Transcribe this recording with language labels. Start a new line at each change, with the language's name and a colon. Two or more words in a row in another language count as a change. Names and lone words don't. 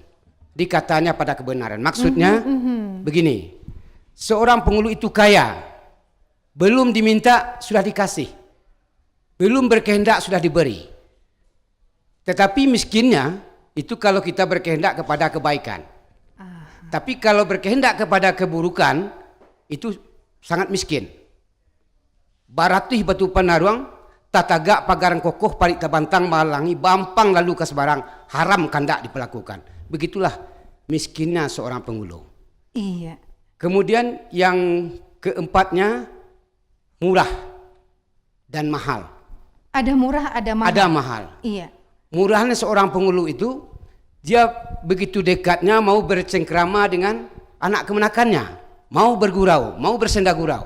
Indonesian: Dikatanya pada kebenaran. Maksudnya begini, seorang penghulu itu kaya, belum diminta sudah dikasih. Belum berkehendak sudah diberi. Tetapi miskinnya itu kalau kita berkehendak kepada kebaikan. Tapi kalau berkehendak kepada keburukan itu sangat miskin.
Minangkabau: Baratih batu panaruang, tatagak pagaran kokoh parik tabantang malangi bampang lalu ke sebarang haram kandak diperlakukan.
Indonesian: Begitulah miskinnya seorang penghulu. Iya. Kemudian yang keempatnya murah dan mahal. Ada murah, ada mahal. Ada mahal. Iya. Murahnya seorang penghulu itu dia begitu dekatnya mau bercengkrama dengan anak kemenakannya, mau bergurau, mau bersenda gurau.